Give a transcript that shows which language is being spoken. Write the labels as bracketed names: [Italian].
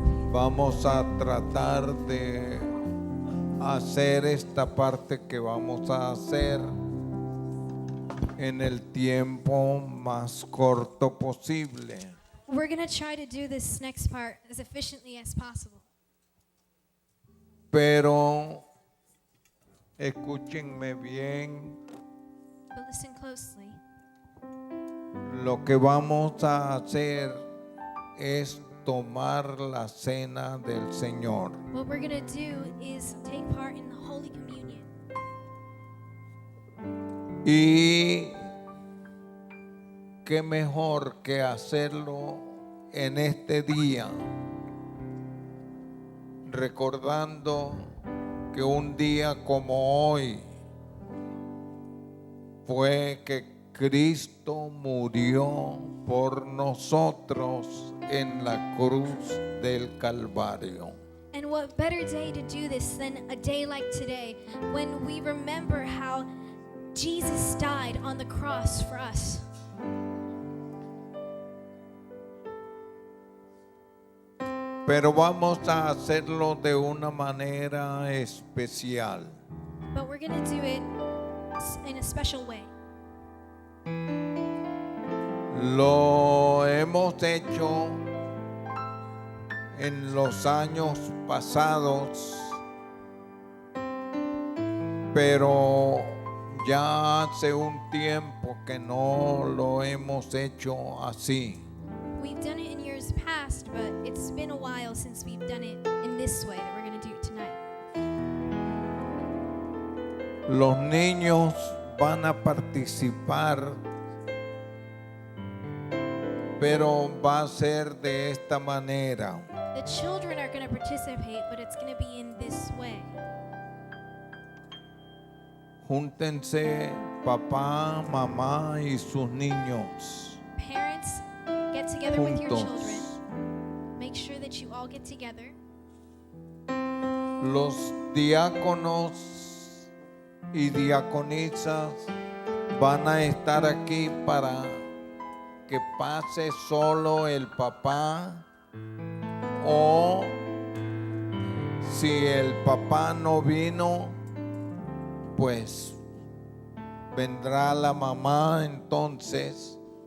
[Spanish] Vamos a tratar de hacer esta parte que vamos a hacer en el tiempo más corto posible. [English] We're going to try to do this next part as efficiently as possible. [Spanish] Pero escúchenme bien, [English] But listen closely. [Spanish] lo que vamos a hacer es tomar la cena del Señor. [English] What we're going to do is take part in the Holy Communion. [Spanish] Y qué mejor que hacerlo en este día, recordando que un día como hoy fue que Cristo murió por nosotros en la cruz del Calvario. [English] And what better day to do this than a day like today when we remember how Jesus died on the cross for us. [Spanish] Pero vamos a hacerlo de una manera especial. [English] But we're going to do it in a special way. [Spanish] Lo hemos hecho en los años pasados, pero ya hace un tiempo que no lo hemos hecho así. [English] We've done it in years past, but it's been a while since we've done it in this way that we're going to do it tonight. [Spanish] Los niños van a participar, pero va a ser de esta manera. [English] The children are going to participate, but it's going to be in this way. [Spanish] Júntense papá, mamá y sus niños [English] Parents, get together with your [Spanish] juntos. [English] children. Make sure that you all get together. [Spanish] Los diáconos y diaconisas van a estar aquí para que pase solo el papá, o si el papá no vino, pues vendrá la mamá entonces.